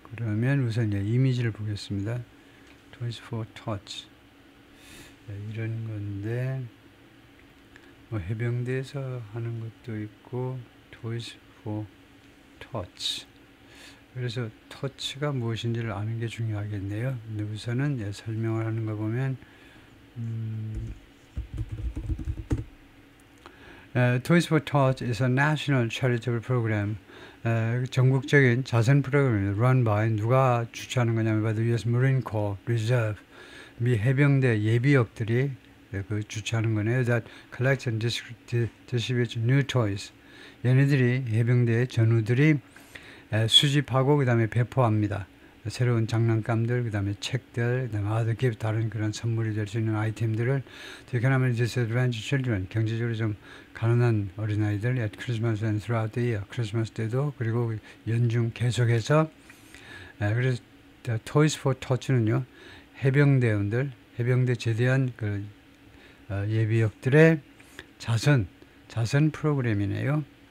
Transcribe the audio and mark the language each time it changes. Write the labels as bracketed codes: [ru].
[ko] 그러면 우선 이미지를 보겠습니다. toys for tots, 이런 건데 뭐 해병대에서 하는 것도 있고 toys for tots. 그래서 터치가 무엇인지를 아는 게 중요하겠네요. 근데 우선은 설명을 하는 거 보면 [en] Toys for Tots is a national charitable program. [ko] 전국적인 자선 프로그램입니다. [en] Run by [ko] 누가 주최하는 거냐면 [en] by the U.S. Marine Corps Reserve. [ko] 미 해병대 예비역들이 그 주최하는 거네요. [en] That collects and distributes new toys. [ko] 얘네들이 해병대 전우들이 수집하고 그 다음에 배포합니다. 새로운 장난감들, 그 다음에 책들, 그 다음에 other gift, 다른 그런 선물이 될 수 있는 아이템들을 [en] to economically disadvantaged children, [ko] 경제적으로 좀 가난한 어린아이들 [en] at Christmas and throughout the year, [ko] 크리스마스 때도 그리고 연중 계속해서 그래서 Toys for Tots는요 해병대원들, 해병대 제대한 그 예비역들의 자선 프로그램이네요.